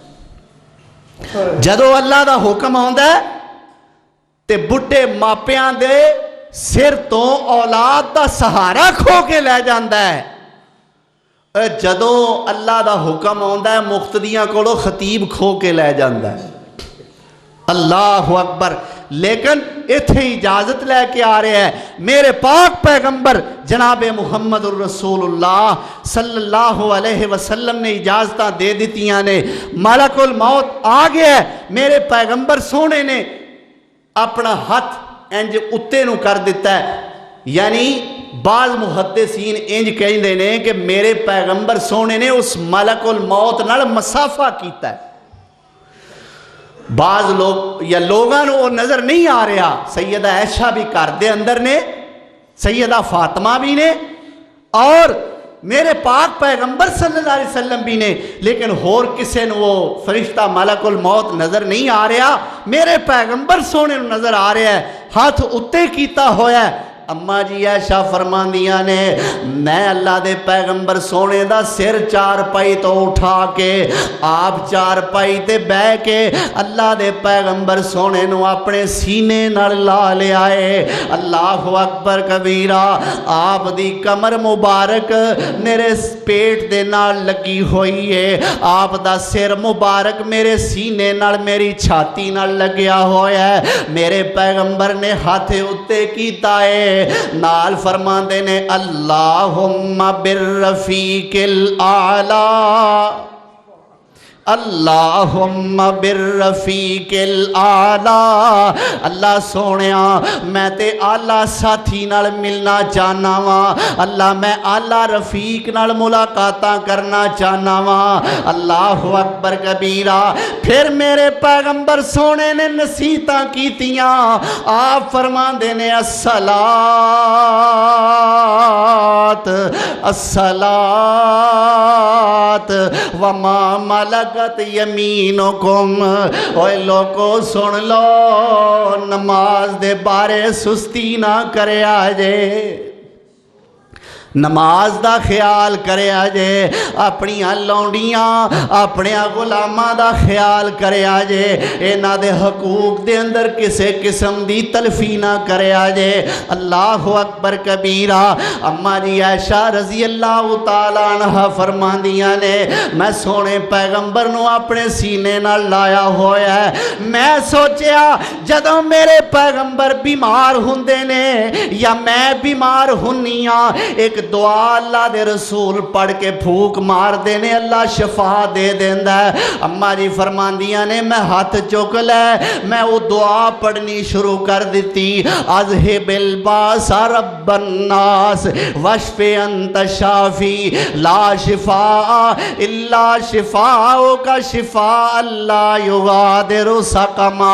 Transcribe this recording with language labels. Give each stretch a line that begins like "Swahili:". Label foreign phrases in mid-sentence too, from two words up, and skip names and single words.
Punjabi: जदों
Urdu: اللہ کا حکم آتا ہے
Punjabi: تے بڈھے ماپیاں دے سر تو اولاد کا سہارا کھو کے لے جاندا ہے. जदों
Urdu: اللہ کا حکم آتا ہے
Punjabi: مقتدیاں کولوں خطیب کھو کے لے جاندا ہے.
Arabic: الله أكبر.
Punjabi: لیکن ایتھے اجازت لیکے آ رہا ہے میرے پاک پیغمبر جنابے محمد رسول اللہ
Arabic: صلى الله عليه وسلم
Punjabi: نے اجازت دے دتیاں نے. ملک الموت آ گیا ہے، میرے پیغمبر سوہنے نے اپنا ہتھ انج اتے نوں کر دتا ہے. یعنی بعض محدثین انج کہتے نے کہ میرے پیغمبر سوہنے نے اس ملک الموت نال مصافحہ کیتا ہے. بعض لوگ یا لوگوں کو نظر نہیں آ رہا، سیدہ عائشہ بھی گھر دے اندر نے، سیدہ فاطمہ بھی نے اور میرے پاک پیغمبر
Arabic: صلى الله عليه وسلم
Punjabi: بھی نے، لیکن ہور کسی نے وہ فرشتہ ملک الموت نظر نہیں آ رہا. میرے پیغمبر سوہنے نظر آ رہا ہے، ہاتھ اتے کیتا ہویا ہے. اماں جی عائشہ فرماندیاں نے میں اللہ دے پیغمبر سوہنے دا سر چارپائی تو اٹھا کے آپ چارپائی تے بہہ کے اللہ دے پیغمبر سوہنے نوں اپنے سینے نال لا لیا ہے.
Arabic: الله أكبر كبيرا.
Punjabi: آپ دی کمر مبارک میرے پیٹ دے نال لگی ہوئی ہے، آپ دا سر مبارک میرے سینے نال میری چھاتی نال لگیا ہویا ہے. میرے پیغمبر نے ہاتھ اتے کیتا ہے، نال فرماندے نے
Arabic: اللهم بالرفيق الأعلى، اللهم بالرفيق الأعلى.
Punjabi: اللہ سوہنیا میں تے اعلیٰ ساتھی نال ملنا چاہنا واں. اللہ میں اعلیٰ رفیق نال ملاقاتاں کرنا چاہنا واں.
Arabic: الله أكبر كبيرا.
Punjabi: فیر میرے پیغمبر سوہنے نے نصیحتاں کیتیاں. آپ فرماندے نے
Arabic: الصلاة الصلاة وما ملكت أيمانكم.
Punjabi: اوئے لوکو سن لو، نماز دے بارے سستی نہ کرے جے. نماز دا خیال کریا جے، اپنی لونڈیاں اپنے غلاماں دا خیال کریا جے، انہاں دے حقوق دے اندر کسے قسم دی تلفی نہ کریا جے۔
Arabic: اللہ اکبر کبیرہ۔
Punjabi: اما جی عائشہ
Arabic: رضی اللہ تعالیٰ عنہ
Punjabi: فرماندیاں نے میں سونے پیغمبر نو اپنے سینے نہ لایا ہویا ہے، میں سوچیا جدوں میرے پیغمبر بیمار ہوندے نے یا میں بیمار ہونیاں، ایک دعا اللہ دے رسول پڑھ کے پھوک مار دینے اللہ شفا دے دیندا ہے۔ اما جی فرماندیاں نے میں ہاتھ چک لے، میں وہ دعا پڑھنی شروع کر دیتی،
Arabic: اذہب الباس رب الناس واشف انت شافی لا شفاء الا شفاءک شفاء لا یغادر سقما۔